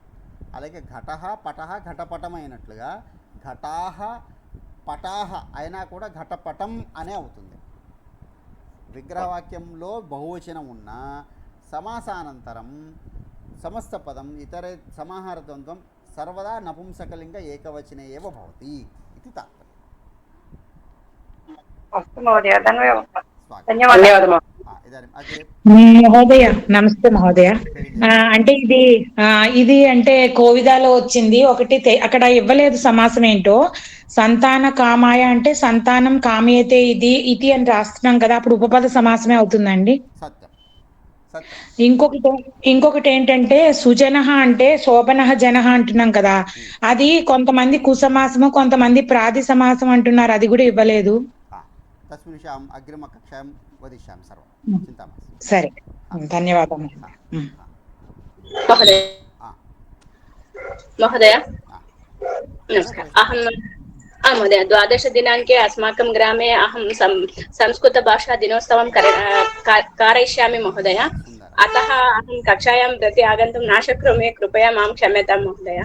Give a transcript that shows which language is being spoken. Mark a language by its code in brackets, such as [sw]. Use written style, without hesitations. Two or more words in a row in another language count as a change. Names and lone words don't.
[te] అలాగే [sa] ఘటః పటః ఘటపటం [te] అయినట్లుగా [sa] ఘటాః పటాః [te] అయినా కూడా ఘటపటం అనే అవుతుంది. విగ్రహవాక్యంలో బహువచనం ఉన్న సమాసానంతరం సమస్త పదం ఇతర సమాహార ద్వంద్వం [sa] సర్వదా నపుంసకలింగ ఏకవచనే ఏవ భవతి [te] ఇది తాత్పర్యం. [sa] अस्तु महोदय धन्यवादः स्वागतं। धन्यवादः इदानीम् अग्रे మహోదయ నమస్తే మహోదయ. [te] అంటే ఇది అంటే కోవిదాలో వచ్చింది ఒకటి అక్కడ ఇవ్వలేదు సమాసం ఏంటో. సంతాన కామాయ అంటే [sa] సంతానం కామయతే [te] ఇది అని రాస్తున్నాం కదా, అప్పుడు ఉపపద సమాసమే అవుతుందండి. [sa] సత్యం సత్యం. [te] ఇంకొకటి ఏంటంటే సుజన అంటే శోభన జన అంటున్నాం కదా, అది కొంతమంది కుసమాసము కొంతమంది ప్రాది సమాసం అంటున్నారు, అది కూడా ఇవ్వలేదు. [sa] తస్మిన్ విషయం అగ్రిమకక్షాయాం వదిష్యామి సర్వం, चिन्ता मास्तु। [te] సరే, ధన్యవాదాలు [sa] महोदय। महोदय नमस्कारः। अहं महोदय 12-दिनाङ्के अस्माकं ग्रामे अहं संस्कृतभाषादिनोत्सवं कारयिष्यामि महोदय। अतः अहं कक्षायां प्रति आगन्तुं न शक्नोमि, कृपया मां क्षम्यतां महोदय।